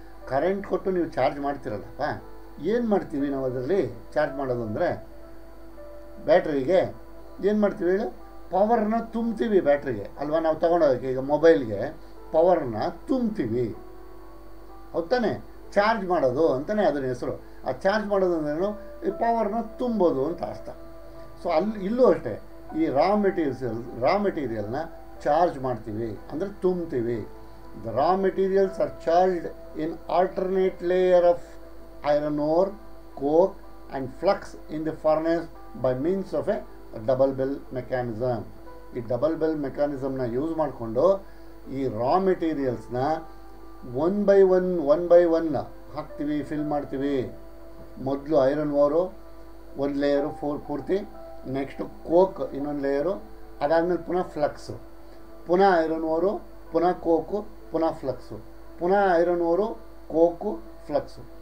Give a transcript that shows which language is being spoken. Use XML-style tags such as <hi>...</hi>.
<kn>Current ಕೊಟ್ಟು ನೀವು charge ಮಾಡ್ತಿರಲ್ಲಪ್ಪ, ಏನು ಮಾಡ್ತೀವಿ ನಾವು ಅದರಲ್ಲಿ ಚಾರ್ಜ್ ಮಾಡೋದು ಅಂದರೆ, ಬ್ಯಾಟ್ರಿಗೆ ಏನು ಮಾಡ್ತೀವಿ ಹೇಳಿ, ಪವರ್ನ ತುಂಬ್ತೀವಿ ಬ್ಯಾಟ್ರಿಗೆ ಅಲ್ವಾ? ನಾವು ತೊಗೊಂಡೋಗಕ್ಕೆ ಈಗ ಮೊಬೈಲ್ಗೆ ಪವರ್ನ ತುಂಬ್ತೀವಿ ಹೌದು ತಾನೆ? ಚಾರ್ಜ್ ಮಾಡೋದು ಅಂತಲೇ ಅದರ ಹೆಸರು. ಆ ಚಾರ್ಜ್ ಮಾಡೋದು ಅಂದ್ರೇನು? ಈ ಪವರ್ನ ತುಂಬೋದು ಅಂತ ಅರ್ಥ. ಸೊ ಇಲ್ಲೂ ಅಷ್ಟೇ, ಈ ರಾ ಮೆಟೀರಿಯಲ್ನ ಚಾರ್ಜ್ ಮಾಡ್ತೀವಿ ಅಂದರೆ ತುಂಬ್ತೀವಿ.</kn> <en>The raw materials are charged in alternate layer of iron ore, coke and flux in the furnace by means of a double bell mechanism.</en> <kn>ಈ ಡಬಲ್ ಬೆಲ್ ಮೆಕ್ಯಾನಿಸಮ್ನ ಯೂಸ್ ಮಾಡಿಕೊಂಡು ಈ ರಾ ಮೆಟೀರಿಯಲ್ಸ್ನ ಒನ್ ಬೈ ಒನ್ ಹಾಕ್ತೀವಿ, fill ಮಾಡ್ತೀವಿ. ಮೊದಲು iron ಓರು ಒಂದು layer ಪೂರ್ತಿ, next coke ಇನ್ನೊಂದು layer, ಅದಾದಮೇಲೆ ಪುನಃ ಫ್ಲಕ್ಸು, ಪುನಃ ಐರನ್ ಓರು, ಪುನಃ ಕೋಕು, ಪುನಃ ಫ್ಲಕ್ಸು, ಪುನಃ ಐರನ್ ಓರು, ಕೋಕು, ಫ್ಲಕ್ಸು.</kn>